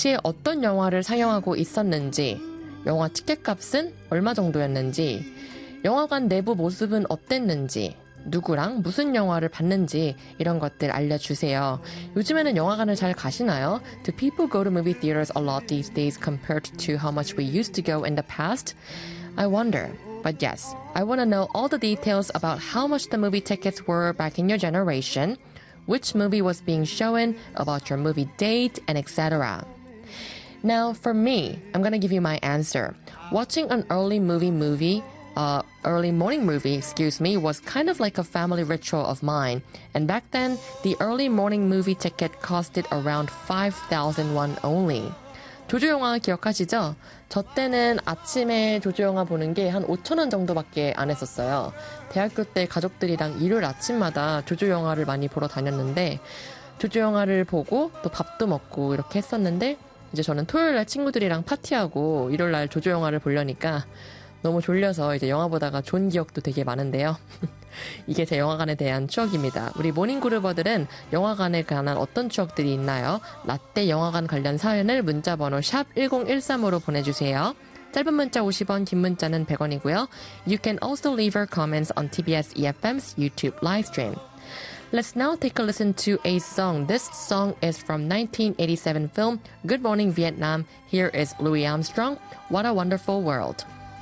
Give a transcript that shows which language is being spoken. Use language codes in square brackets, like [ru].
[ko] 혹시 어떤 영화를 상영하고 있었는지, 영화 티켓값은 얼마 정도였는지, 영화관 내부 모습은 어땠는지, 누구랑 무슨 영화를 봤는지 이런 것들 알려주세요. 요즘에는 영화관을 잘 가시나요? [en] Do people go to movie theaters a lot these days compared to how much we used to go in the past? I wonder. But yes, I want to know all the details about how much the movie tickets were back in your generation, which movie was being shown, about your movie date, and etc. Now, for me, I'm going to give you my answer. Watching an early morning movie, excuse me, was kind of like a family ritual of mine. And back then, the early morning movie ticket costed around 5,000 won only. [ko] 조조 영화 기억하시죠? 저 때는 아침에 조조 영화 보는 게한 5천 원 정도밖에 안 했었어요. 대학교 때 가족들이랑 일요일 아침마다 조조 영화를 많이 보러 다녔는데, 조조 영화를 보고 또 밥도 먹고 이렇게 했었는데, 이제 저는 토요일 날 친구들이랑 파티하고 일요일 날 조조 영화를 보려니까 너무 졸려서 이제 영화 보다가 존 기억도 되게 많은데요. 이게 제 영화관에 대한 추억입니다. 우리 모닝그루버들은 영화관에 관한 어떤 추억들이 있나요? 라떼 영화관 관련 사연을 문자번호 샵1013으로 보내주세요. 짧은 문자 50원, 긴 문자는 100원이고요. [en] You can also leave your comments on TBS EFM's YouTube live stream. Let's now take a listen to a song. This song is from 1987 film Good Morning Vietnam. Here is Louis Armstrong, What a Wonderful World.